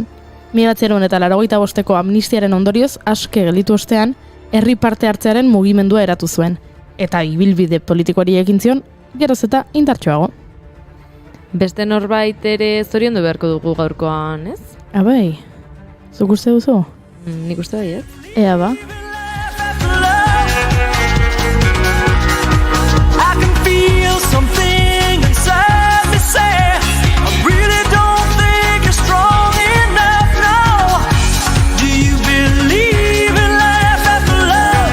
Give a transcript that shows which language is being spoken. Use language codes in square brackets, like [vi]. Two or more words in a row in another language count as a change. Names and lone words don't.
[eu] 1985ko amnistiaren ondorioz aske gelditu ostean, herri parte hartzearen mugimendua eratu zuen. Eta ibilbide politikoari ekin zion, geroz eta indartsuago. Beste norbait ere zoriondu beharko dugu gaurkoan, ez? Abai, zuk uste duzu? Nik uste bai, ez? Ea ba. [en] I can feel something inside me say, I really don't think you're strong enough, no. Do you believe in life after love?